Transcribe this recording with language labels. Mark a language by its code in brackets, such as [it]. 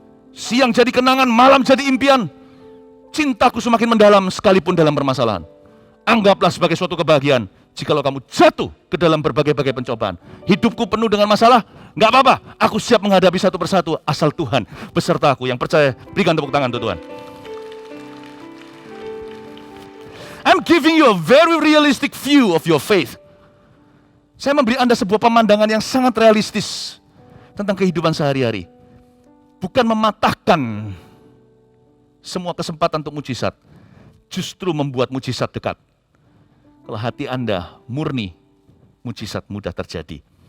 [id] Siang jadi kenangan, malam jadi impian. Cintaku semakin mendalam sekalipun dalam permasalahan. Anggaplah sebagai suatu kebahagiaan. Jikalau kamu jatuh ke dalam berbagai-bagai pencobaan, hidupku penuh dengan masalah, nggak apa-apa, aku siap menghadapi satu persatu, asal Tuhan beserta aku. Yang percaya, berikan tepuk tangan untuk Tuhan. [en] I'm giving you a very realistic view of your faith. [id] Saya memberi Anda sebuah pemandangan yang sangat realistis tentang kehidupan sehari-hari. Bukan mematahkan semua kesempatan untuk mujizat, justru membuat mujizat dekat. Kalau hati Anda murni, mujizat mudah terjadi.